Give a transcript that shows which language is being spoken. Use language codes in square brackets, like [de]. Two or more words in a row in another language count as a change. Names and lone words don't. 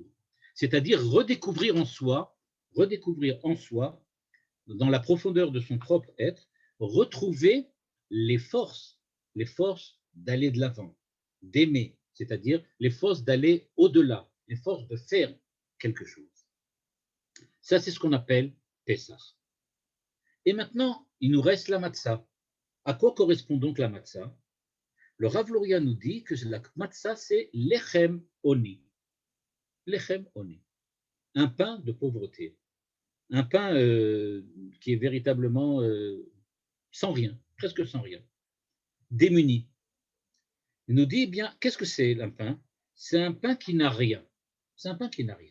[fr] C'est-à-dire redécouvrir en soi, dans la profondeur de son propre être, retrouver les forces d'aller de l'avant, d'aimer, c'est-à-dire les forces d'aller au-delà, les forces de faire quelque chose. Ça, c'est ce qu'on appelle Pessah. Et maintenant, il nous reste la matzah. À quoi correspond donc la matzah? Le Rav Luria nous dit que la matzah, c'est [he] lechem oni. Lechem oni. [fr] Un pain de pauvreté. Un pain qui est véritablement sans rien, presque sans rien, démuni. Il nous dit, eh bien, qu'est-ce que c'est un pain? C'est un pain qui n'a rien. C'est un pain qui n'a rien.